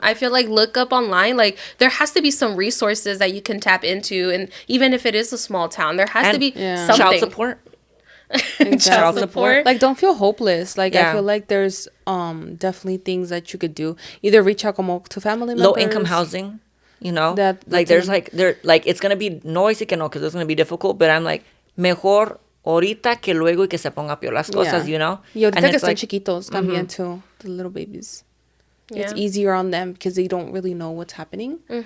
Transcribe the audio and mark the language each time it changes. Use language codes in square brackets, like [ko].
[en] I feel like look up online. Like there has to be some resources that you can tap into, and even if it is a small town, there has to be something. Child support. Child support. Like don't feel hopeless. Like I feel like there's definitely things that you could do. Either reach out [es] como [en] to family members. Low income housing. You know, like there's like it's gonna be [es] no y sí que no [en] because it's gonna be difficult. But I'm like [es] mejor ahorita que luego y que se ponga peor las cosas, [en] you know? [es] Y ahorita que están chiquitos también [en] too, the little babies. Yeah. It's easier on them because they don't really know what's happening.